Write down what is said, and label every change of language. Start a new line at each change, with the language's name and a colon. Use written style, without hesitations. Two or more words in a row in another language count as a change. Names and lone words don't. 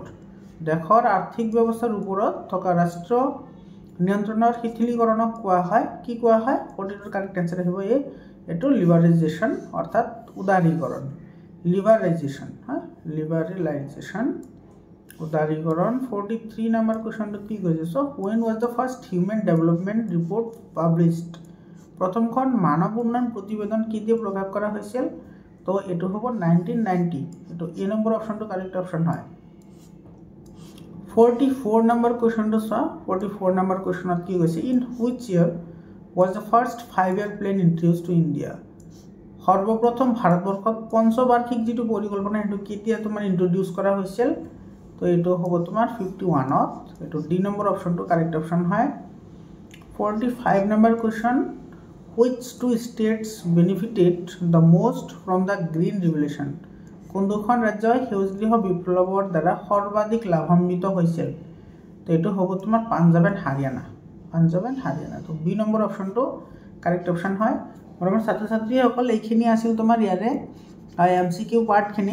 Assamese: দেশৰ আৰ্থিক ব্যৱস্থাৰ ওপৰত থকা ৰাষ্ট্ৰীয় নিয়ন্ত্ৰণৰ শিথিলীকৰণক কোৱা হয়, কি কোৱা হয়? 42
English: correct answer
Assamese: আহিব এইটো লিবাৰেলাইজেশ্যন অৰ্থাৎ উদাৰীকৰণ। লিবাৰেলাইজেশ্যন হয়, লিবাৰেলাইজেশ্যন উদাৰীকৰণ। 43 নম্বৰ কুৱেশ্যনটো কি কৈছে চ'
English: when was the first human development report published?
Assamese: প্ৰথমখন মানৱ উন্নয়ন প্ৰতিবেদন কেতিয়া প্ৰকাশ কৰা হৈছিল? তো এইটো হ'ব 1990। এইটো এ নম্বৰ অপশ্যনটো
English: correct option
Assamese: হয়। 44 নম্বৰ কুৱেশ্যনটো চোৱা।
English: 44
Assamese: নম্বৰ কুৱেশ্যনত কি কৈছে
English: in which year was the first 5-year plan introduced to India?
Assamese: সৰ্বপ্ৰথম ভাৰতবৰ্ষত পঞ্চবাৰ্ষিক যিটো পৰিকল্পনা সেইটো কেতিয়া তোমাৰ ইন্ট্ৰডিউচ কৰা হৈছিল? তো এইটো হ'ব তোমাৰ 51ত। এইটো ডি নম্বৰ অপশ্যনটো
English: correct option
Assamese: হয়।
English: 45
Assamese: নম্বৰ কুৱেশ্যন
English: which two states benefited the most from the green revolution?
Assamese: কোন দুখন ৰাজ্যই সেউজগৃহ বিপ্লৱৰ দ্বাৰা সৰ্বাধিক লাভান্বিত হৈছিল? তো এইটো হ'ব তোমাৰ পাঞ্জাব এণ্ড হাৰিয়ানা। পাঞ্জাব এণ্ড হাৰিয়ানা। তো বি নম্বৰ অপশ্যনটো
English: correct option
Assamese: হয়। বৰ্তমান ছাত্ৰ ছাত্ৰীসকল এইখিনি আছিল তোমাৰ ইয়াৰে MCQ পাৰ্টখিনি।